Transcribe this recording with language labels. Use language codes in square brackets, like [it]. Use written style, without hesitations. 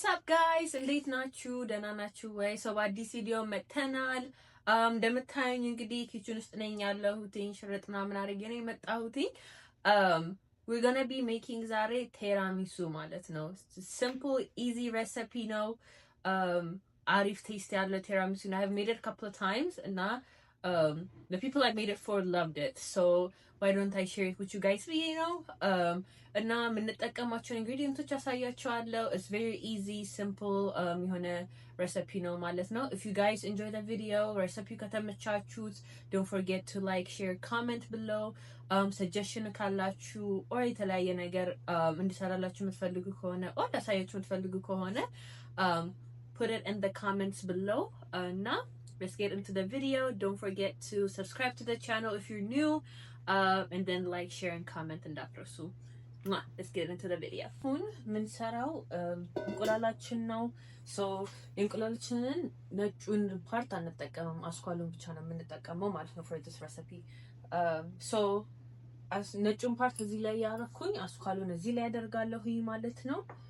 [am] guys እንዴት ናችሁ? ደህና ናችሁ ወይ? ሰው በአዲስ ቪዲዮ መተናል። እንደምታዩኝ እንግዲህ ኪችን ውስጥ ነኝ ያለሁት። ሽርጥ ምናምን አድርጌ ነው የመጣሁት። we're gonna be making ዛሬ ቴራሚሱ ማለት ነው። simple easy recipe ነው። አሪፍ ቴስት ያለው ቴራሚሱ ነው. [en] I've made it a couple of times እና the people I made it for loved it. So why don't I share it with you guys? [am] You know, እና የምንጠቀማቸው ኢንግሪዲየንቶች አሳያችኋለሁ. [en] It's very easy, simple የሆነ recipe ነው ማለት ነው. If you guys enjoy the video, recipe ከተመቻችሁት don't forget to like, share, comment below. [am] Suggestion ካላችሁ or የተለያየ ነገር እንድሰራላችሁ የምትፈልጉ ከሆነ or ላሳያችሁ የምትፈልጉ ከሆነ put it in the comments below. [en] Now let's get into the video. Don't forget to subscribe to the channel if you're new, and then like, share, and comment and እንዳትረሱ. Let's get into the video. አሁን የምንሰራው እንቁላላችን ነው. [am] so እንቁላላችንን ነጩን ፓርት አንጠቀምም, አስኳሉን ብቻ ነው የምንጠቀመው ማለት ነው for this recipe. so ነጩን ፓርት እዚህ ላይ ያረኩኝ, አስኳሉን እዚህ ላይ ያደርጋለሁኝ ማለት ነው.